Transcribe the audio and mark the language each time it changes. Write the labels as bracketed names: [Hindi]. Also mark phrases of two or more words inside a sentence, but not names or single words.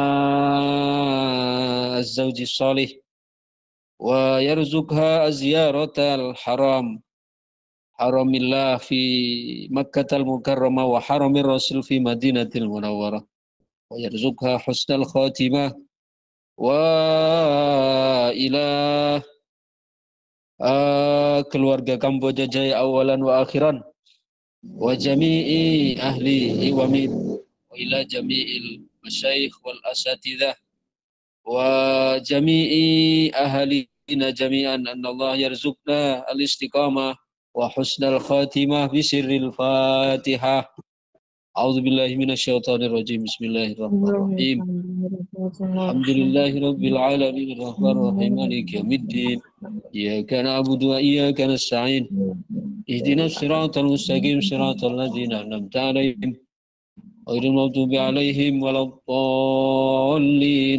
[Arabic] الزوج الصالح ويرزقها زيارة حرم الله في مكة المكرمة وحرم الرسول في المدينة المنورة ويرزقها حسن الخاتمة وإلى keluarga Kamboja Jaya أولا وآخرا وجميع أهل iwamid وإلى جميع المشايخ والأساتذة وجميع أهالينا جميعا الله يرزقنا الاستقامة وحسن الخاتمة بسر الفاتحة. أعوذ بالله من الشيطان الرجيم. بسم الله الرحمن الرحيم. الحمد لله رب العالمين الرحمن الرحيم مالك يوم الدين. إياك نعبد وإياك نستعين. اهدنا الصراط المستقيم صراط الذين أنعمت عليهم غير المغضوب عليهم ولا الضالين.